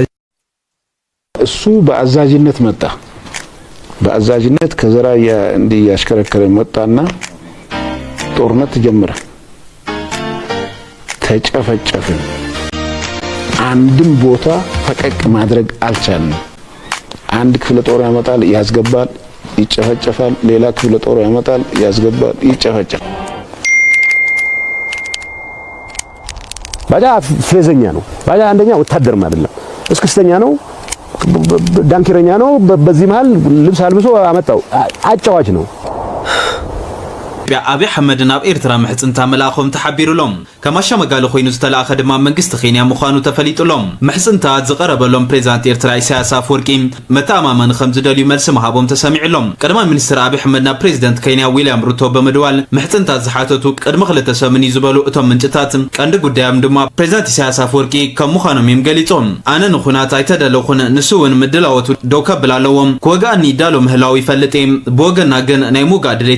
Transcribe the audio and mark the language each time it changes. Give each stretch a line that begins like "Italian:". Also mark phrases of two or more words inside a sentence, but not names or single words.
Amharic: እሱ በአዛዥነት መጣ። በአዛዥነት ከዘራ እንዲህ ያሽከረከረ መጣና ጦርነት ተጀመረ። ተጨፈጨፍን። አንድም ቦታ ፈቀቅ ማድረግ አልቻልንም። አንድ ክፍለ ጦር ያመጣል፣ ያስገባል፣ ይጨፈጨፋል። ሌላ ክፍለ ጦር ያመጣል፣ ያስገባል፣ ይጨፈጨፋል። ባጃ ፌዘኛ ነው። ባጃ አንደኛ ወታደርም አይደለም፣ እስክስተኛ ነው፣ ዳንኪረኛ ነው። በዚህ መሃል ልብስ አልብሶ አመጣው። አጫዋች ነው።
Tigrinya: አብይ አሕመድ ናብ ኤርትራ ምሕፅንታ መላእኾም ተሓቢሩሎም ከማሻ መጋለ ኮይኑ ዝተለኣኸ ድማ መንግስቲ ኬንያ ምዃኑ ተፈሊጡሎም ምሕፅንታ ዝቐረበሎም ፕሬዚዳንት ኤርትራ ኢሳያስ አፈወርቂ መተኣማመኒ ከም ዝደልዩ መልሲ ምሃቦም ተሰሚዑሎም ቀዳማይ ሚኒስትር አብይ አሕመድ ናብ ፕሬዚዳንት ኬንያ ዊልያም ሩቶ ብምድዋል ምሕፅንታት ዝሓተቱ ቅድሚ 2 ሰሙን እዩ ዝበሉ እቶም ምንጭታት ቀንዲ ጉዳዮም ድማ ፕሬዚዳንት ኢሳያስ አፈወርቂ ከም ምዃኖም እዮም ገሊፆም ኣነ ንኹናት ኣይተደለኹን ንሱ እውን ምድላወቱ ደው ከብል ኣለዎም ክወግኣኒ ዳሎ ምህላው ይፈልጥ ብወገና ግን ናይ ሙጋእ ድሌት